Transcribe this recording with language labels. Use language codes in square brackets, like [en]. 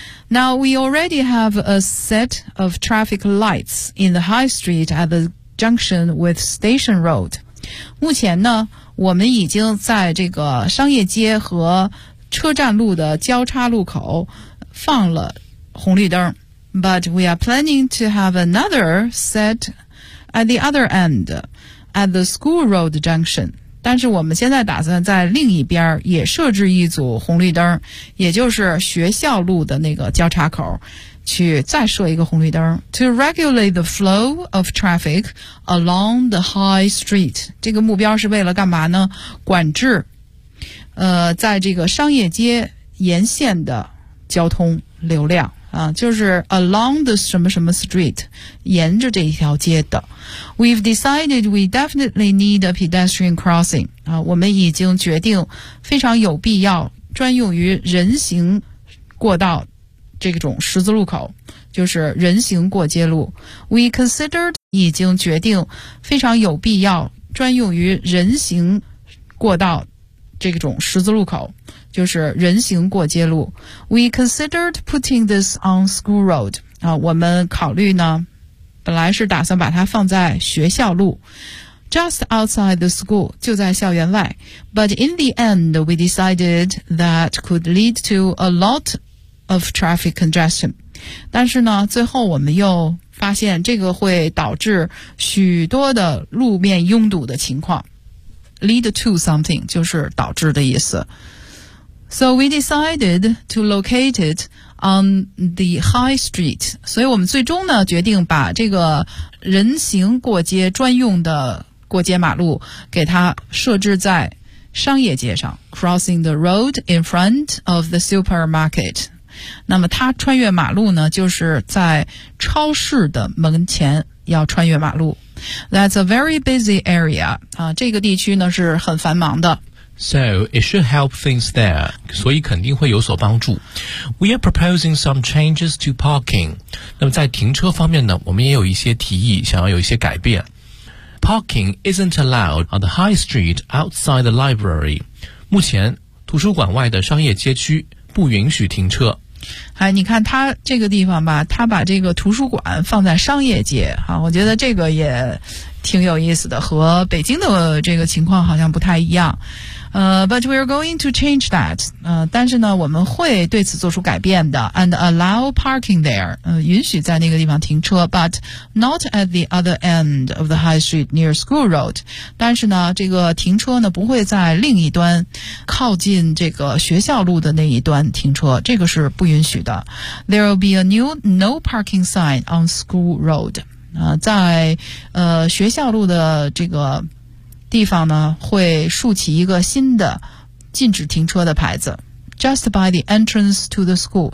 [en] Now we already have a set of traffic lights in the high street at the junction with Station Road. [zh] 目前呢，我们已经在这个商业街和车站路的交叉路口放了红绿灯。 [en] But we are planning to have another set at the other end, at the School Road Junction. [zh] 但是我们现在打算在另一边也设置一组红绿灯，也就是学校路的那个交叉口，去再设一个红绿灯。 [en] To regulate the flow of traffic along the high street. [zh] 这个目标是为了干嘛呢？管制，在这个商业街沿线的交通流量。就是 [en] along the [zh] 什么什么 street, 沿着这一条街的。 [en] We've decided we definitely need a pedestrian crossing. [zh] 我们已经决定非常有必要专用于人行过道这种十字路口，就是人行过街路。 [en] We considered [zh] 已经决定非常有必要专用于人行过道这种十字路口。就是人行过街路。 [en] We considered putting this on School Road. [zh] 我们考虑呢，本来是打算把它放在学校路。 [en] Just outside the school, [zh] 就在校园外。 [en] But in the end, we decided that could lead to a lot of traffic congestion. [zh] 但是呢，最后我们又发现这个会导致许多的路面拥堵的情况。 [en] Lead to something, [zh] 就是导致的意思。 [en] So we decided to locate it on the high street. [zh] 所以我们最终呢决定把这个人行过街专用的过街马路给它设置在商业街上。 [en] Crossing the road in front of the supermarket. [zh] 那么它穿越马路呢就是在超市的门前要穿越马路。 [en] That's a very busy area. [zh] 这个地区呢是很繁忙的。 [en] So it should help things there. [zh] 所以肯定会有所帮助。 [en] We are proposing some changes to parking. [zh] 那么在停车方面呢，我们也有一些提议，想要有一些改变。 [en] Parking isn't allowed on the high street outside the library. [zh] 目前图书馆外的商业街区不允许停车。哎，你看他这个地方吧，他把这个图书馆放在商业街啊，我觉得这个也挺有意思的，和北京的这个情况好像不太一样。 [en] But we are going to change that. [zh] 但是呢，我们会对此做出改变的。 [en] And allow parking there. [zh] 允许在那个地方停车 [en] ，but not at the other end of the high street near School Road. [zh] 但是呢，这个停车呢不会在另一端，靠近这个学校路的那一端停车，这个是不允许的。 [en] There will be a new no parking sign on School Road. [zh] 在学校路的这个。地方呢会竖起一个新的禁止停车的牌子 ， [en] just by the entrance to the school。